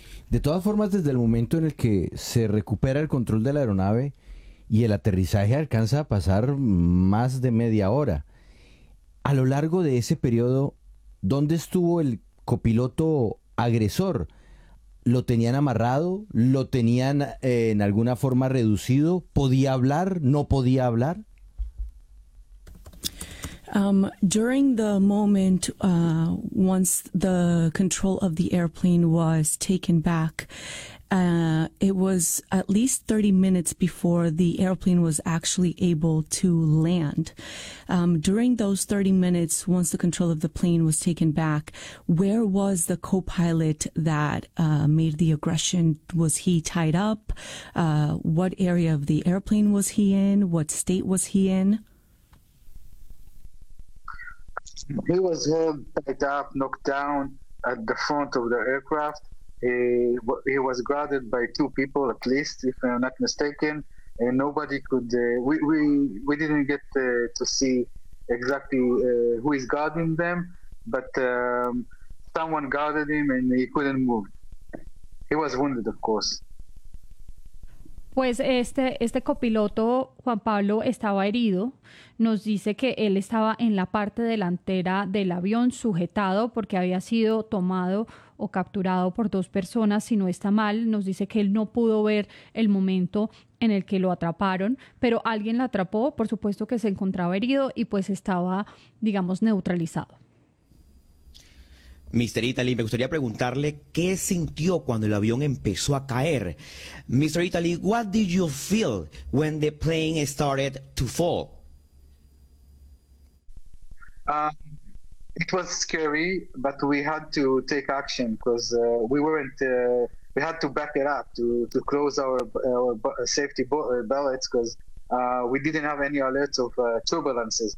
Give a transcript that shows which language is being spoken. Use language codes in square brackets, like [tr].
[es] De todas formas, desde el momento en el que se recupera el control de la aeronave y el aterrizaje alcanza a pasar más de media hora, a lo largo de ese periodo, ¿dónde estuvo el copiloto agresor? ¿Lo tenían amarrado? ¿Lo tenían en alguna forma reducido? ¿Podía hablar? ¿No podía hablar? [en] During the moment, once the control of the airplane was taken back, it was at least 30 minutes before the airplane was actually able to land. During those 30 minutes, once the control of the plane was taken back, where was the co-pilot that made the aggression? Was he tied up? What area of the airplane was he in? What state was he in? He was tied up, knocked down at the front of the aircraft. He was guarded by 2 people at least, if I'm not mistaken, and nobody could. We didn't get to see exactly who is guarding them, but someone guarded him and he couldn't move. He was wounded, of course. [es] Pues este copiloto, Juan Pablo, estaba herido. Nos dice que él estaba en la parte delantera del avión sujetado porque había sido tomado o capturado por 2 personas, si no está mal. Nos dice que él no pudo ver el momento en el que lo atraparon, pero alguien lo atrapó, por supuesto que se encontraba herido y pues estaba, digamos, neutralizado. [en] Mr. [es] Italy, me gustaría preguntarle qué sintió cuando el avión empezó a caer. [en] Mr. Italy, what did you feel when the plane started to fall? It was scary, but we had to take action because we had to back it up to close our safety belts because we didn't have any alerts of turbulences.